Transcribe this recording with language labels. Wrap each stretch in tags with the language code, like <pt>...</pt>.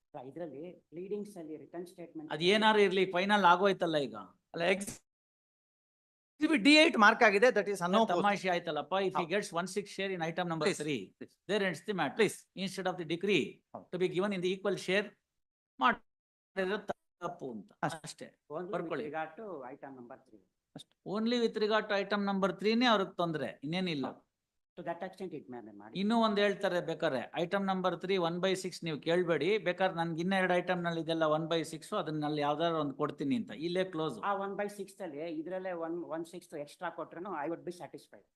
<kn>ಇದರಲ್ಲಿ ಪ್ಲೀಡಿಂಗ್ಸ್ ಅಲ್ಲಿ return statement ಅದ್ ಏನಾರು ಇರ್ಲಿ, ಫೈನಲ್ ಆಗೋಯ್ತಲ್ಲ ಈಗ. ಅಲ್ಲ, exhibit D8 ಮಾರ್ಕ್ ಆಗಿದೆ.</kn> <en>that is ಅನ್ನೋ</en> <kn>ತಮಾಷೆ ಆಯ್ತಲ್ಲಪ್ಪ.</kn> <en>If he gets 1/6 share in item number 3, there ends the matter. Please. Instead of the decree to be given in the equal share,</en> <kn>ಮಾಡಿರೋ ತಪ್ಪು ಅಂತ ಅಷ್ಟೇ. ಬರ್ಕೊಳ್ಳಿ.</kn> <en>Item number 3. Only with regard to item number</en> <kn>3ನೇ ಅವ್ರಿಗೆ ತೊಂದ್ರೆ, ಇನ್ನೇನಿಲ್ಲ.</kn> <en>To that extent it may be</en> <kn>ಮಾಡಿ. ಇನ್ನೂ ಒಂದ್ ಹೇಳ್ತಾರೆ ಬೇಕಾರೆ, ಐಟಮ್ ನಂಬರ್ 3 1/6 ನೀವು ಕೇಳ್ಬೇಡಿ, ಬೇಕಾದ್ರೆ ನನ್ಗೆ ಇನ್ನ 2 ಐಟಮ್ ನಲ್ಲಿ ಇದೆಲ್ಲ 1/6, ಅದನ್ನಲ್ಲಿ ಯಾವ್ದಾದ್ರು ಒಂದು ಕೊಡ್ತೀನಿ ಅಂತ. ಇಲ್ಲೇ ಕ್ಲೋಸ್. ಆ 1/6 ಅಲ್ಲಿ ಇದ್ರಲ್ಲೇ 1/6 ಎಕ್ಸ್ಟ್ರಾ ಕೊಟ್ರು</kn> <en>I would be satisfied.</en>